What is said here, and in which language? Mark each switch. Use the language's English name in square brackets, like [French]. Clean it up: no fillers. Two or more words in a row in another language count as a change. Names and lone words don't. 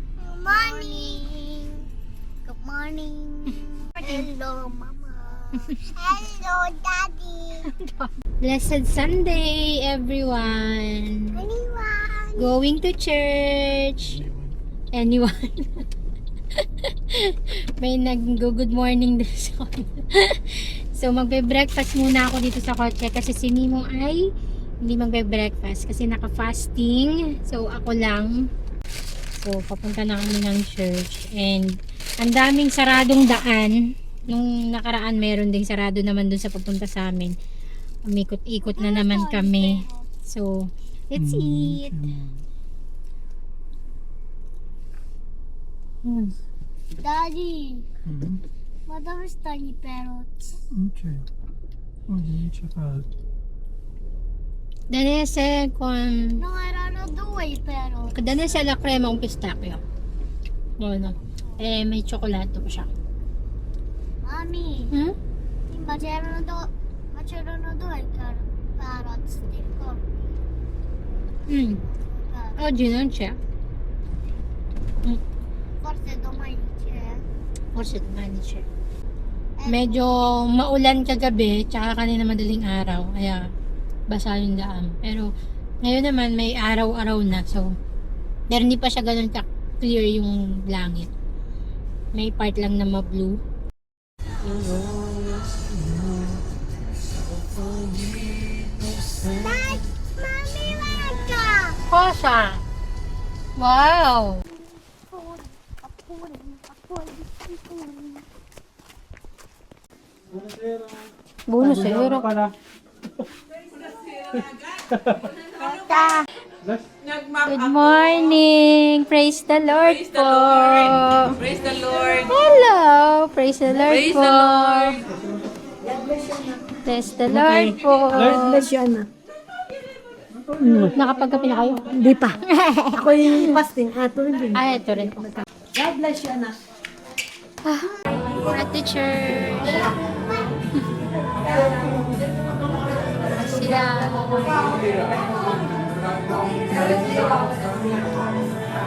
[English] Good morning. Good morning. Hello, Mama. Hello, Daddy. Blessed Sunday, everyone. Anyone? Going to church. Anyone? [Filipino] May nag- [English] good morning [Filipino] din sa So, magbe-breakfast muna ako dito sa kotse kasi si Mimo ay hindi magbe-breakfast kasi naka-fasting. So, ako lang. So, papunta na kami ng church. And, ang daming saradong daan. Nung nakaraan, meron ding sarado naman dun sa papunta sa amin. Umikot-ikot na naman kami. [English] So, let's eat. Daddy, Mhm. what are tiny parrots? Okay. Oh, you check out. [Italian] Danese con... [English] No, I don't know the way parrot. [Italian] Danese la crema un pistachio. [Filipino] Ano? May tsokolate po siya. [English] Mommy, Hmm? [Italian] c'erano due parrots. Ti ricordi? Oggi non c'è. Forse domani c'è. Forse domani c'è. [Filipino] Medyo maulan kagabi, tsaka kanina madaling araw. Kaya basa yung daan. Pero ngayon naman may araw-araw na. So, pero hindi pa siya ganun ka-clear yung langit. May part lang na ma-blue. [English] Dad, Mommy, Waka! [Italian] Cosa? Wow! Buonasera. [Filipino] Pala. [English] Good morning. Praise the Lord po. Praise the Lord. Hello. Praise the Lord Praise [Filipino] po. [English] the Lord. Praise the Lord po. Bless you, Ana. [Filipino] Nakapagkape na kayo? Hindi pa. Ako yung fasting. Ato rin. Ay, ito rin po. [English] God bless you, Ana. At the church. [Filipino] Sila.